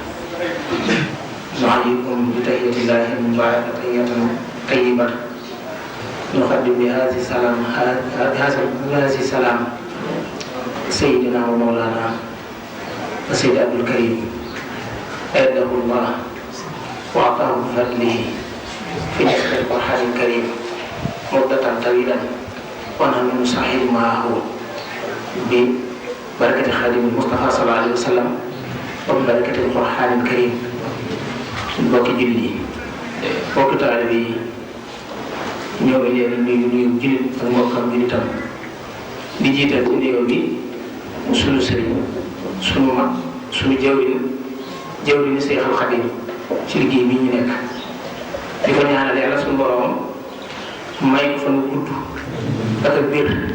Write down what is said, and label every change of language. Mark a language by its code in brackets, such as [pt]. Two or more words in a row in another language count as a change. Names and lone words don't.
[ar] نحييكم بتحية الله المباركة تحية طيبة نقدم بهذه السلام سيدنا ومولانا السيد عبد الكريم أيده الله وأعطاه بفضله في نصر القرآن الكريم مدة طويلة ونحن نسعد معه ببركة خادم المصطفى صلى الله عليه وسلم وببركة القرآن الكريم [wo] mbokki jullit yi mbokki taalibe yi ñoo ngi leen di nuyu jullit ak mbokkam jullitam di jiital ci nuyoo bi sunu sëriñ sunu mag sunu jawriñ Seexul Xadiim ci liggéey bi ñu nekk di ko ñaanal yàlla sunu borom may ko fan gudd ak ak biir